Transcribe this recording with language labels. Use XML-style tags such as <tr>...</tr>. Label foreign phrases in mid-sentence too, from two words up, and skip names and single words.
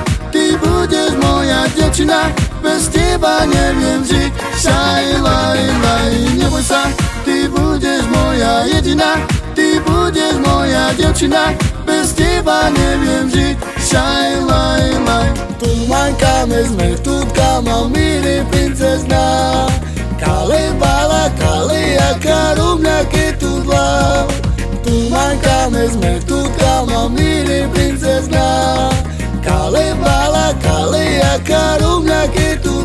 <sk>Ty budeš moja devčina. Bez teba neviem žiť. Šaj, laj, laj. Neboj sa, ty budeš moja jediná. Ty budeš moja devčina. Bez teba neviem žiť. Šaj, laj, laj.</sk> <rom>Tu mancame sme tutka, mal miri princezna. Kale bala, kale jaka rumľa ketudla. Tu mancame sme tutka, mal miri princezna. Kale bala, kale jaka rumľa ketudla.</rom>